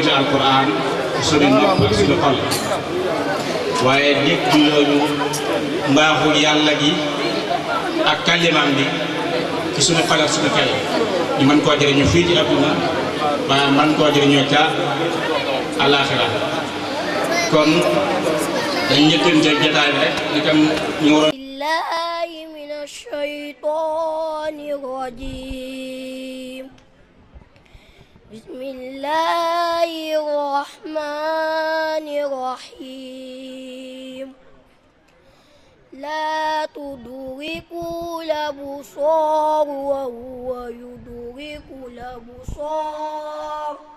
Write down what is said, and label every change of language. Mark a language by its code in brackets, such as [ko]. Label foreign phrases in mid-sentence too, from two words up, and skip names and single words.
[wo] alquran ci suñu nopp ak suñu xol waaye dégg yooyu mbaaxu yàlla gi ak kàllimaam bi ci suñu xol ak suñu xel ñu mën koo jëriñu fii ci àdduna waaye mën koo jëriñoo ca àllaaxira kon dañ ñëkkante jotaay bi rek ni kam ñu waroon [ar] بالله من الشيطان الرجيم بسم الله الرحمن الرحيم لا تدركه الأبصار وهو يدرك الأبصار